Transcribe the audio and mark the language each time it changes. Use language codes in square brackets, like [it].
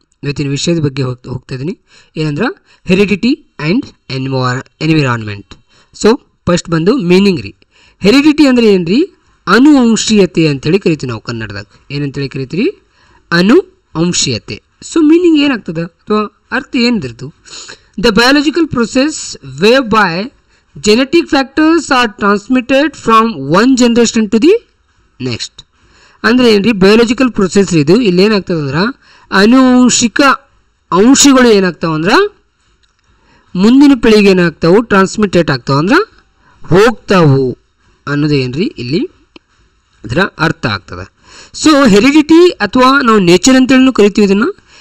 [kn] ಇವತ್ತಿನ ವಿಷಯದ ಬಗ್ಗೆ ಹೋಗ್ತಾಯಿದ್ದೀನಿ. ಏನಂದ್ರೆ heredity and environment. So first ಬಂದು ಮೀನಿಂಗ್ ರೀ. ಹೆರಿಡಿಟಿ ಅಂದರೆ ಏನು ರೀ? ಅನುವಂಶೀಯತೆ ಅಂಥೇಳಿ ಕರಿತೀವಿ ನಾವು ಕನ್ನಡದಾಗ. ಏನಂತೇಳಿ ಕರಿತೀವಿ? ಅನುವಂಶೀಯತೆ. ಸೊ ಮೀನಿಂಗ್ ಏನಾಗ್ತದೆ ಅಥವಾ ಅರ್ಥ ಏನಿದ್ರದ್ದು? [en] The biological process whereby genetic factors are transmitted from one generation to the next. [kn] ಅಂದರೆ ಏನು ರೀ? ಬಯೋಲಜಿಕಲ್ ಪ್ರೊಸೆಸ್ ಇದು. ಇಲ್ಲಿ ಏನಾಗ್ತದೆ ಅಂದ್ರೆ ಆನುವಂಶಿಕ ಅಂಶಗಳು ಏನಾಗ್ತಾವೆ ಅಂದ್ರೆ ಮುಂದಿನ ಪೀಳಿಗೆ ಏನಾಗ್ತಾವೆ ಟ್ರಾನ್ಸ್ಮಿಟೇಟ್ ಆಗ್ತಾವೆ ಅಂದ್ರೆ ಹೋಗ್ತಾವು ಅನ್ನೋದು ಏನು ರೀ ಇಲ್ಲಿ ಅದರ ಅರ್ಥ ಆಗ್ತದೆ. ಸೊ ಹೆರಿಡಿಟಿ ಅಥವಾ ನಾವು ನೇಚರ್ ಅಂತೇಳಿ ಕರಿತೀವಿ ಇದನ್ನು.